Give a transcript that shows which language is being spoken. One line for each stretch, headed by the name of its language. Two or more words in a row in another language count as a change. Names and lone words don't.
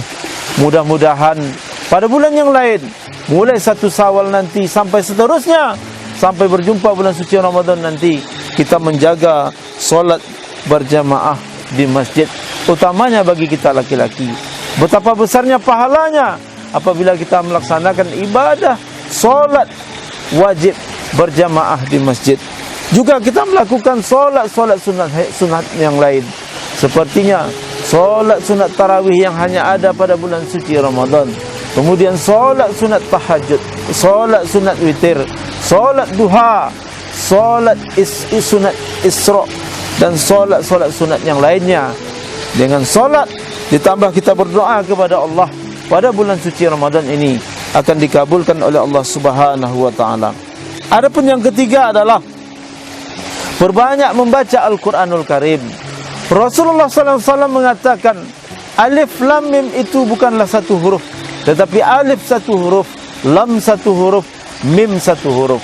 Indonesian: Mudah-mudahan pada bulan yang lain, mulai 1 Syawal nanti sampai seterusnya, sampai berjumpa bulan suci Ramadan nanti, kita menjaga solat berjamaah di masjid, utamanya bagi kita laki-laki. Betapa besarnya pahalanya apabila kita melaksanakan ibadah solat wajib berjamaah di masjid. Juga kita melakukan solat-solat sunat yang lain, sepertinya solat sunat tarawih yang hanya ada pada bulan suci Ramadan. Kemudian solat sunat tahajud, solat sunat witir, solat duha, solat sunat isra, dan solat-solat sunat yang lainnya. Dengan solat ditambah kita berdoa kepada Allah pada bulan suci Ramadan ini, akan dikabulkan oleh Allah
Arabic: سبحانه وتعالى.
Indonesian: Adapun yang ketiga adalah perbanyak membaca Al-Quranul Karim. Rasulullah SAW mengatakan,
Arabic: ألف لام ميم
Indonesian: itu bukanlah 1 huruf, tetapi alif 1 huruf, lam 1 huruf, mim 1 huruf.